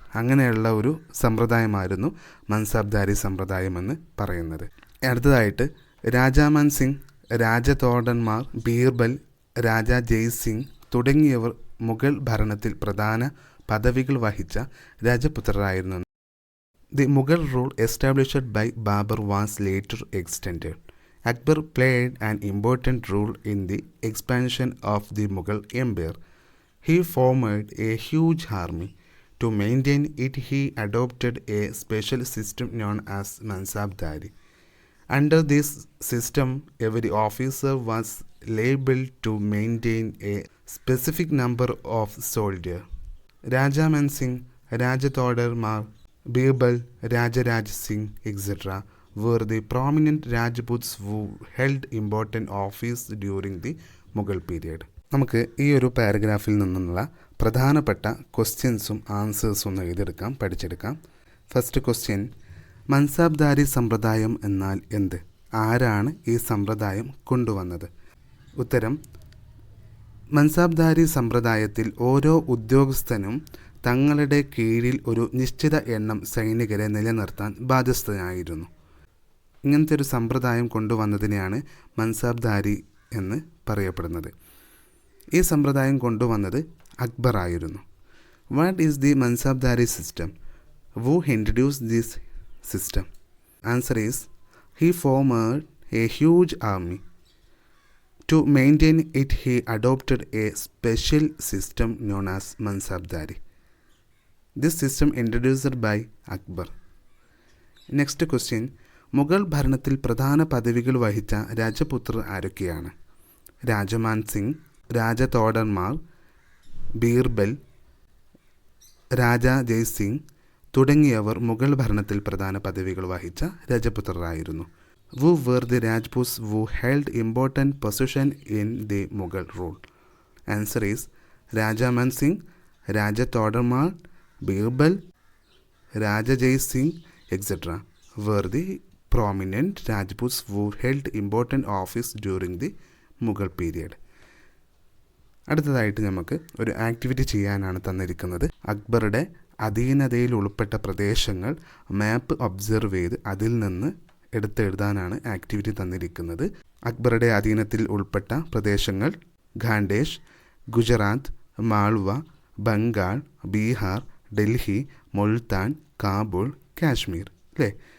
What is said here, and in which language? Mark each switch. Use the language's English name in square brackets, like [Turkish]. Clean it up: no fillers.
[Malayalam] അങ്ങനെയുള്ള ഒരു സമ്പ്രദായമായിരുന്നു മൻസബ്ദാരി സമ്പ്രദായം എന്ന് പറയുന്നത്. അടുത്തതായിട്ട് രാജാമാൻ സിംഗ്, രാജതോഡന്മാർ, ബീർബൽ, രാജാ ജയ് സിംഗ് തുടങ്ങിയവർ മുഗൾ ഭരണത്തിൽ പ്രധാന പദവികൾ വഹിച്ച രാജപുത്രരായിരുന്നു. [English] The Mughal rule established by Babur was later extended. Akbar played an important role in the expansion of the Mughal Empire. He formed a huge army. To maintain it, he adopted a special system known as Mansabdari. Under this system, every officer was labeled to maintain a specific number of soldiers. Rajaman Singh, Rajatodar, Birbal, Rajaraj Singh, etc. were the prominent Rajputs who held important office during the Mughal period. [Malayalam] നമുക്ക് ഈ ഒരു പാരഗ്രാഫിൽ നിന്നുള്ള പ്രധാനപ്പെട്ട ക്വസ്റ്റ്യൻസും ആൻസേഴ്സും ഒന്ന് എഴുതിയെടുക്കാം, പഠിച്ചെടുക്കാം. First question, mansabdari സമ്പ്രദായം എന്നാൽ എന്ത്? ആരാണ് ഈ സമ്പ്രദായം കൊണ്ടുവന്നത്? ഉത്തരം, മൻസബ്ദാരി സമ്പ്രദായത്തിൽ ഓരോ ഉദ്യോഗസ്ഥനും തങ്ങളുടെ കീഴിൽ ഒരു നിശ്ചിത എണ്ണം സൈനികരെ നിലനിർത്താൻ ബാധ്യസ്ഥനായിരുന്നു. ഇങ്ങനത്തെ ഒരു സമ്പ്രദായം കൊണ്ടുവന്നതിനെയാണ് മൻസബ്ദാരി എന്ന് പറയപ്പെടുന്നത്. ഈ സമ്പ്രദായം കൊണ്ടുവന്നത് അക്ബർ ആയിരുന്നു. [English] What is the Mansabdari system? Who introduced this system? Answer is, he formed a huge army. To maintain it, he adopted a special system known as Mansabdari. This system introduced by Akbar. Next question. [Malayalam] Mughal ഭരണത്തിൽ പ്രധാന പദവികൾ വഹിച്ച രാജപുത്രർ ആരൊക്കെയാണ്? രാജമാൻ സിംഗ്, രാജതോഡർമാൾ, ബീർബൽ, രാജാ ജയ്സിംഗ് തുടങ്ങിയവർ മുഗൾ ഭരണത്തിൽ പ്രധാന പദവികൾ വഹിച്ച രാജപുത്രരായിരുന്നു. [English] Who were the Rajputs who held important position in the Mughal rule? Answer is Raja Man Singh, Raja Todarmal, Birbal, Raja Jai Singh, etc. were the prominent Rajputs who held important office during the Mughal period. [Malayalam] അടുത്തതായിട്ട് നമുക്ക് ഒരു activity ചെയ്യാനാണ് തന്നിരിക്കുന്നത്. അക്ബറുടെ അധീനതയിൽ ഉൾപ്പെട്ട പ്രദേശങ്ങൾ മാപ്പ് observe ചെയ്ത് അതിൽ നിന്ന് എടുത്തെഴുതാനാണ് ആക്ടിവിറ്റി തന്നിരിക്കുന്നത്. അക്ബറുടെ അധീനത്തിൽ ഉൾപ്പെട്ട പ്രദേശങ്ങൾ ഖാൻഡേഷ്, ഗുജറാത്ത്, മാൾവ, ബംഗാൾ, ബീഹാർ, ഡൽഹി, മുൾത്താൻ, കാബൂൾ, കാശ്മീർ അല്ലേ.